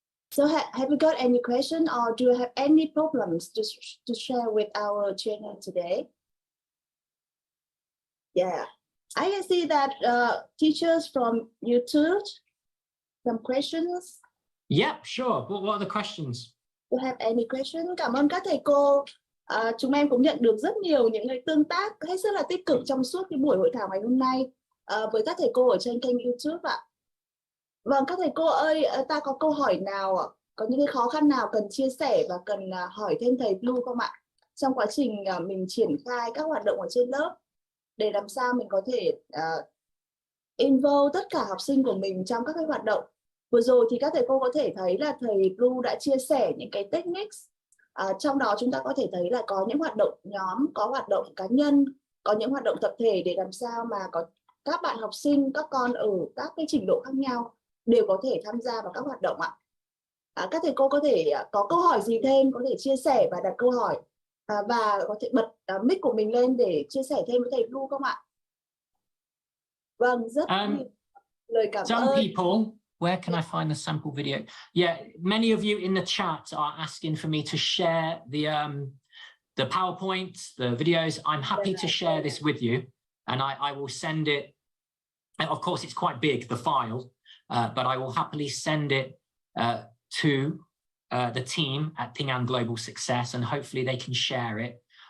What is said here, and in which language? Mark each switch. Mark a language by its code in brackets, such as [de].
[en] So have you got any question or do you have any problems to share with our channel today? Yeah. I can see that teachers from YouTube, some questions. Yep, sure. What are the questions? You have any question? [vi] Cảm ơn các thầy cô Chúng em cũng nhận được rất nhiều những cái tương tác hết sức là tích cực trong suốt cái buổi hội thảo ngày hôm nay với các thầy cô ở trên kênh YouTube ạ. Vâng, các thầy cô ơi, ta có câu hỏi nào, có những cái khó khăn nào cần chia sẻ và cần hỏi thêm thầy Blue không ạ? Trong quá trình mình triển khai các hoạt động ở trên lớp để làm sao mình có thể involve tất cả học sinh của mình trong các cái hoạt động. Vừa rồi thì các thầy cô có thể thấy là thầy Blue đã chia sẻ những cái techniques. Trong đó chúng ta có thể thấy là có những hoạt động nhóm, có hoạt động cá nhân, có những hoạt động tập thể để làm sao mà có các bạn học sinh, các con ở các cái trình độ khác nhau đều có thể tham gia vào các hoạt động ạ. Các thầy cô có thể có câu hỏi gì thêm có thể chia sẻ và đặt câu hỏi và có thể bật mic của mình lên để chia sẻ thêm với thầy Blue không ạ? Vâng, rất nhiều lời cảm [en] some [vi] ơn. [en] people, where can I find the sample video? Yeah, many of you in the chat are asking for me to share the PowerPoints, the videos. I'm happy to share this with you, and I will send it. And of course, it's quite big, the file, but I will happily send it to the team at Tiếng Anh Global Success, and hopefully they can share it.